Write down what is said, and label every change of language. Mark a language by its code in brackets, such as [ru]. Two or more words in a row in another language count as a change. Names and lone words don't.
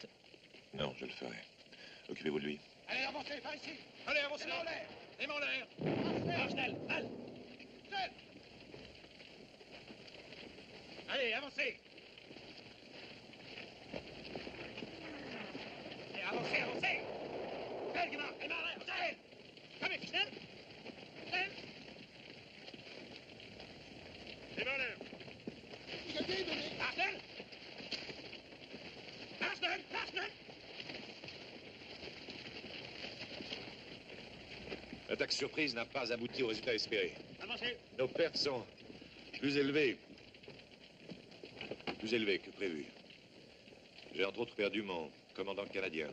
[fr] Non, je le ferai. Occupez-vous de lui. Allez, avancez, par ici! Allez, avancez! Les mains en l'air! Les mains en l'air! Arsenal, Al! Allez, avancez. Allez, avancez, avancez. [de] Schnell gemacht, immer rein, schnell. Komm jetzt, schnell. Schnell. Immer rein. Ah, schnell. Ah, schnell, ah, schnell. [fr] L'attaque surprise n'a pas abouti au résultat espéré. Avancez. Nos pertes sont plus élevées que prévu. J'ai entre autres perdu mon commandant canadien.